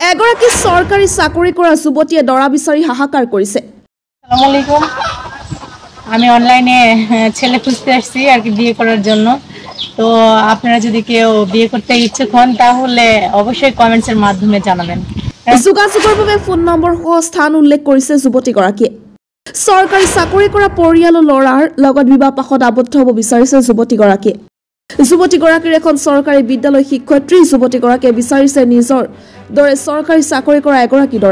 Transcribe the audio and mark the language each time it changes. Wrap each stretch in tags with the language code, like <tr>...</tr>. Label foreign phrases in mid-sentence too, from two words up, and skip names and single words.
<as>এগৰাকী চৰকাৰী চাকৰি কৰা যুৱতীয়ে দৰা বিচাৰি হাহাকাৰ কৰিছে।</as> <ar>السلام عليكم.</ar> <bn>আমি অনলাইনে ছেলে খুঁজতে আসছি আর কি বিয়ে করার জন্য। তো আপনারা যদি কেউ বিয়ে করতে ইচ্ছুক হন তাহলে অবশ্যই কমেন্টসের মাধ্যমে জানাবেন।</bn> <as>যোগাযোগৰ বাবে ফোন নম্বৰ সহ স্থান উল্লেখ কৰিছে যুৱতীগৰাকীয়ে। চৰকাৰী চাকৰি কৰা পৰিয়ালৰ ল'ৰাৰ লগত বিবাহ পাশত আবদ্ধ হ'ব বিচাৰিছে যুৱতীগৰাকীয়ে। যুৱতীগৰাকীৰ এখন চৰকাৰী বিদ্যালয় শিক্ষয়িত্ৰী যুৱতীগৰাকীয়ে বিচাৰিছে নিজৰ দৰে চৰকাৰী চাকৰি কৰা এগৰাকী দৰা।</as>